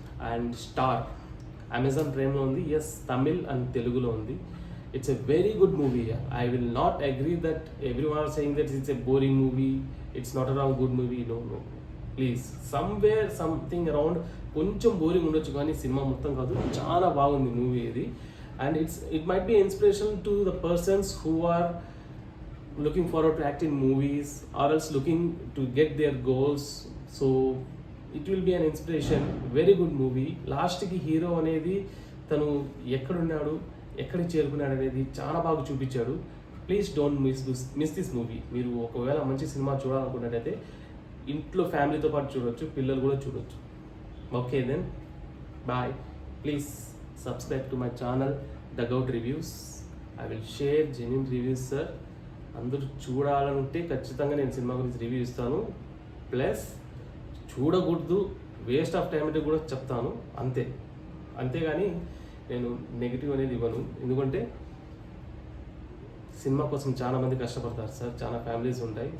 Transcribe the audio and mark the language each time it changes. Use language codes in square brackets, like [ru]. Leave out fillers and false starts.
[te] And star Amazon ప్రైమ్లో ఉంది. Yes, Tamil and తెలుగులో ఉంది. [en] It's a very good movie. I will not agree that everyone are saying that it's a boring movie, it's not a good movie. No, please, somewhere something around [te] కొంచెం boring ఉండొచ్చు, కానీ cinema మొత్తం కాదు, చాలా బాగుంది movie ఇది. [en] And it might be inspirational to the persons who are looking forward to act in movies or else looking to get their goals. So it will be an inspiration. Very good movie. [te] Last ki hero అనేది తను ఎక్కడున్నాడు, ఎక్కడికి చేరుకున్నాడు అనేది చాలా బాగా చూపించాడు. [en] Please don't miss this movie. [te] మీరు ఒకవేళ మంచి సినిమా చూడాలనుకున్నట్టయితే ఇంట్లో ఫ్యామిలీతో పాటు చూడొచ్చు, పిల్లలు కూడా చూడొచ్చు. [en] Okay then, bye. Please subscribe to my channel Dugout Reviews. I will share genuine reviews sir. [te] అందరూ చూడాలంటే ఖచ్చితంగా నేను సినిమా గురించి రివ్యూ ఇస్తాను, ప్లస్ చూడకూడదు, [en] waste of time [te] అంటే కూడా చెప్తాను, అంతేగాని నేను నెగిటివ్ అనేది ఇవ్వను. ఎందుకంటే సినిమా కోసం చాలా మంది కష్టపడతారు సార్, చాలా ఫ్యామిలీస్ ఉంటాయి.